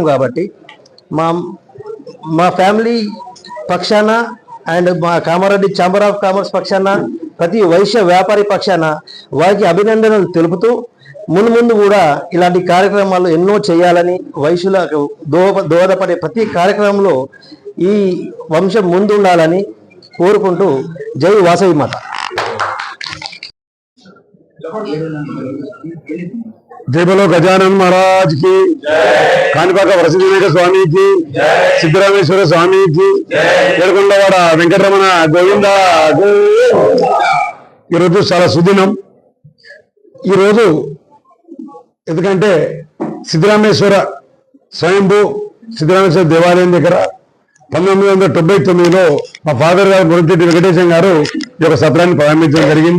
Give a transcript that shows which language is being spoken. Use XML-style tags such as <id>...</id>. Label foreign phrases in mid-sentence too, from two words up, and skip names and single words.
<te>కాబట్టి మా ఫ్యామిలీ పక్షాన అండ్ మా కామారెడ్డి ఛాంబర్ ఆఫ్ కామర్స్ పక్షాన ప్రతి వైశ్య వ్యాపారి పక్షాన వారికి అభినందనలు తెలుపుతూ ముందు కూడా ఇలాంటి కార్యక్రమాలు ఎన్నో చేయాలని, వైశ్యులకు దోహదపడే ప్రతి కార్యక్రమంలో ఈ వంశం ముందుండాలని కోరుకుంటూ జై వాసవి మాత.</te> <hi>जय बोलो गजानन महाराज की, कानिपाक वरसिद्धनायक स्वामी की, सिद्धरामेश्वर स्वामी की,</hi> <te>ఏడుకొండవాడ వెంకటరమణ గోవింద. ఈరోజు చాలా సుదినం. ఈరోజు ఎందుకంటే సిద్ధరామేశ్వర స్వయంభూ సిద్ధరామేశ్వర దేవాలయం దగ్గర 1999లో మా ఫాదర్ గారు మురళిరెడ్డి వెంకటేశం గారు ఈ యొక్క సత్రాన్ని ప్రారంభించడం జరిగింది.</te>